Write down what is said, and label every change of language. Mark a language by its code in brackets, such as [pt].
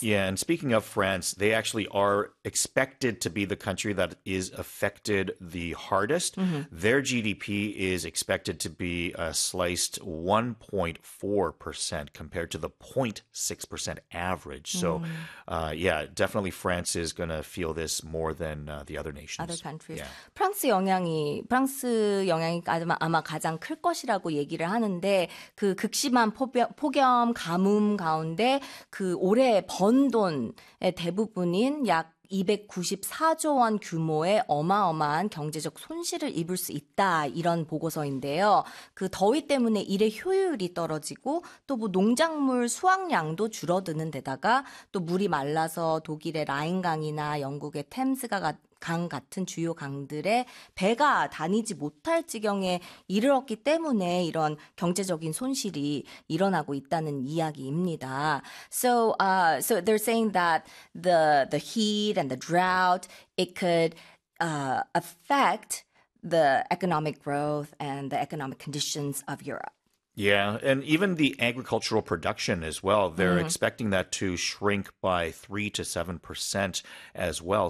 [en] Yeah, and speaking of France, they actually are expected to be the country that is affected the hardest. Their GDP is expected to be sliced 1.4% compared to the 0.6% average. So, yeah, definitely France is going to feel this more than the other nations. countries. [ko] 예. 프랑스 영향이 아마 가장 클 것이라고 얘기를 하는데 그 극심한 폭염 가뭄 가운데 그 올해 번 돈의 대부분인 약 294조 원 규모의 어마어마한 경제적 손실을 입을 수 있다, 이런 보고서인데요. 그 더위 때문에 일의 효율이 떨어지고 또뭐 농작물 수확량도 줄어드는 데다가 또 물이 말라서 독일의 라인강이나 영국의 템스가 강 같은 주요 강들에 배가 다니지 못할 지경에 이르렀기 때문에 이런 경제적인 손실이 일어나고 있다는 이야기입니다. [en] So they're saying that the heat and the drought, it could affect the economic growth and the economic conditions of Europe. Yeah, and even the agricultural production as well, they're expecting that to shrink by 3 to 7% as well.